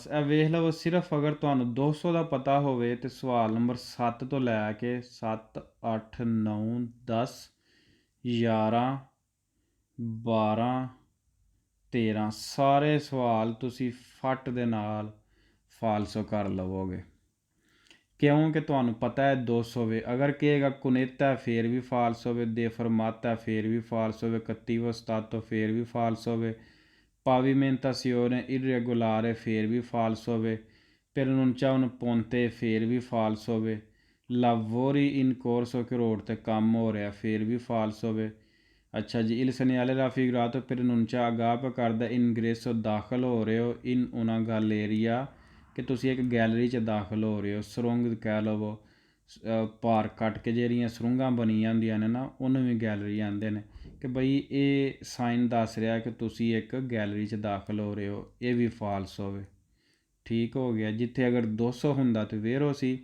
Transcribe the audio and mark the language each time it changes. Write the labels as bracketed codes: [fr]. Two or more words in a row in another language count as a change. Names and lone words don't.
[pa] ਇਹ ਵੇਖ ਲਓ, ਸਿਰਫ ਅਗਰ ਤੁਹਾਨੂੰ 200 ਦਾ ਪਤਾ ਹੋਵੇ ਤਾਂ ਸਵਾਲ ਨੰਬਰ 7 ਤੋਂ ਲੈ ਕੇ 7, 8, 9, 10, 11, 12, 13 ਸਾਰੇ ਸਵਾਲ ਤੁਸੀਂ ਫੱਟ ਦੇ ਨਾਲ ਫਾਲਸੋ ਕਰ ਲਵੋਗੇ, ਕਿਉਂਕਿ ਤੁਹਾਨੂੰ ਪਤਾ ਹੈ 200 ਵੇ। ਅਗਰ ਕਹੇਗਾ ਕੁਨੇਤਾ ਫਿਰ ਵੀ ਫਾਲਸੋ ਵੇ, deformata ਫਿਰ ਵੀ ਫਾਲਸੋ ਵੇ, [it] cattivo stato [pa] ਫਿਰ ਵੀ ਫਾਲਸੋ ਵੇ, [it] pavimentazione irregolare [pa] ਫਿਰ ਵੀ ਫਾਲਸੋ ਵੇ, [it] preannuncia un ponte [pa] ਫਿਰ ਵੀ ਫਾਲਸੋ ਵੇ, [it] lavori in corso [pa] ਕਿ ਰੋਡ 'ਤੇ ਕੰਮ ਹੋ ਰਿਹਾ ਫਿਰ ਵੀ ਫਾਲਸੋ ਵੇ। ਅੱਛਾ ਜੀ, [it] il segnale raffigurato preannuncia [pa] ਅਗਾਹ ਪਿਆ ਕਰਦਾ ingresso ਦਾਖਲ ਹੋ ਰਹੇ ਹੋ [it] in una galleria [pa] ਕਿ ਤੁਸੀਂ ਇੱਕ ਗੈਲਰੀ 'ਚ ਦਾਖਲ ਹੋ ਰਹੇ ਹੋ। ਸੁਰੰਗ ਕਹਿ ਲਵੋ, ਪਾਰ ਕੱਟ ਕੇ ਜਿਹੜੀਆਂ ਸੁਰੰਗਾਂ ਬਣੀਆਂ ਹੁੰਦੀਆਂ ਨੇ ਨਾ, ਉਹਨੂੰ ਵੀ ਗੈਲਰੀ ਆਉਂਦੇ ਨੇ। ਕਿ ਬਈ ਇਹ ਸਾਈਨ ਦੱਸ ਰਿਹਾ ਕਿ ਤੁਸੀਂ ਇੱਕ ਗੈਲਰੀ 'ਚ ਦਾਖਲ ਹੋ ਰਹੇ ਹੋ, ਇਹ ਵੀ ਫਾਲਸ ਹੋਵੇ। ਠੀਕ ਹੋ ਗਿਆ। ਜਿੱਥੇ ਅਗਰ 200 ਹੁੰਦਾ ਤਾਂ ਵੇਰੋ ਸੀ।